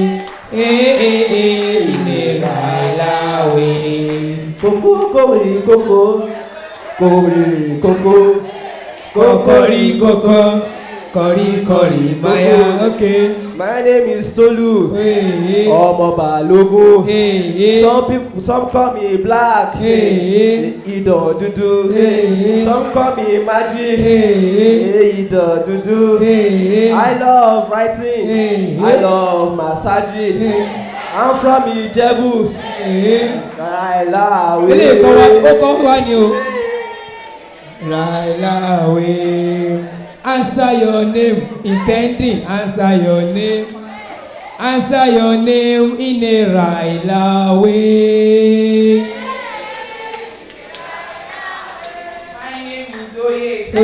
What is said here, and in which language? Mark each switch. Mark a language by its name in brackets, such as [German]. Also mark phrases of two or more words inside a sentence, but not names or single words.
[English] In a Ryla way. Coco, Kori, Maya, okay. My name is Tolu. [Yoruba] Ọmọ Balogun. [English] Some call me Black. [Yoruba] Idọ̀ dúdú. [English] Some call me Magic. [Yoruba] Idọ̀ dúdú. [English] I love writing. I love massaging. I'm from Ijebu. Ryla way. [Yoruba] Ilé ìkọ́ wa ni o. [English] Ryla way. Answer your name, intending. Answer your name. Answer your name in a Ryla way. My name is Oye.